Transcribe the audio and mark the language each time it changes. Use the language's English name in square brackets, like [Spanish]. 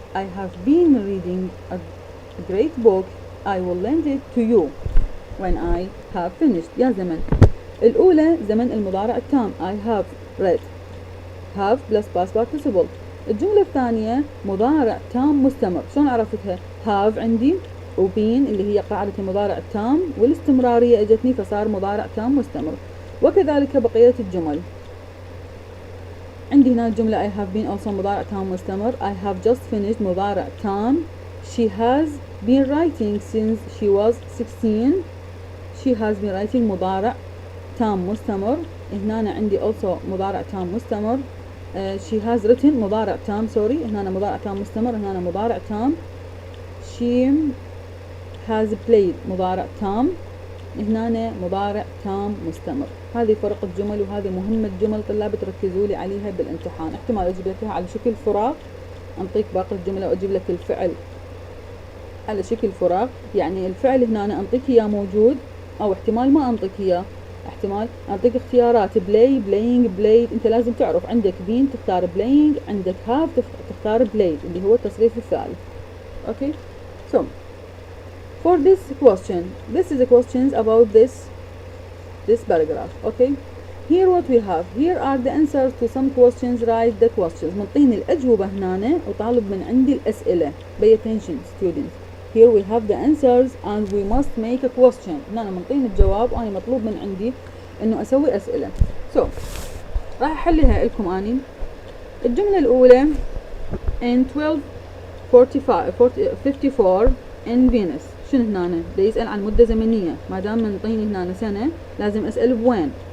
[English] I have been reading a great book. I will lend it to you when I have finished. [Arabic] يا زمن الأولى زمن المضارع التام. [English] I have read. have plus past participle. [Arabic] الجملة الثانية مضارع تام مستمر. شلون عرفتها؟ have عندي وبين اللي هي قاعدة المضارع التام والاستمرارية اجتني فصار مضارع تام مستمر. وكذلك بقية الجمل. عندي هنا الجملة [English] I have been also [Arabic] مضارع تام مستمر. [English] I have just finished [Arabic] مضارع تام. [English] She has been writing since she was 16. She has been writing [Arabic] مضارع تام مستمر. هنا عندي also مضارع تام مستمر. [English] she has written [Arabic] مضارع تام هنا مضارع تام مستمر، هنا مضارع تام. [English] she has played [Arabic] مضارع تام، هنا مضارع تام مستمر. هذه فرق الجمل وهذه مهمة جمل طلاب تركزوا لي عليها بالامتحان. احتمال اجيب لك على شكل فراغ، انطيك باقي الجملة واجيب لك الفعل على شكل فراغ، يعني الفعل هنا أنا انطيك اياه موجود، او احتمال ما انطيك اياه، احتمال اعطيك اختيارات بلاي بلاينج بلايد. انت لازم تعرف عندك بين تختار بلاينج، عندك هاف تختار بلايد اللي هو التصريف الثالث. [English] Okay so for this question, this is the questions about this paragraph. Okay, here what we have, here are the answers to some questions. Write the questions. [Arabic] منطيني الأجوبة هنا وطالب من عندي الأسئلة. [English] pay attention students. Here we have the answers and we must make a question. [Arabic] هنا منطيني الجواب وأنا مطلوب من عندي إنه أسوي أسئلة. so راح أحلها لكم أني. الجملة الأولى [English] in 1254 in Venus. [Arabic] شنو هنا؟ دا يسأل عن مدة زمنية. ما دام منطيني هنا سنة لازم أسأل بوين.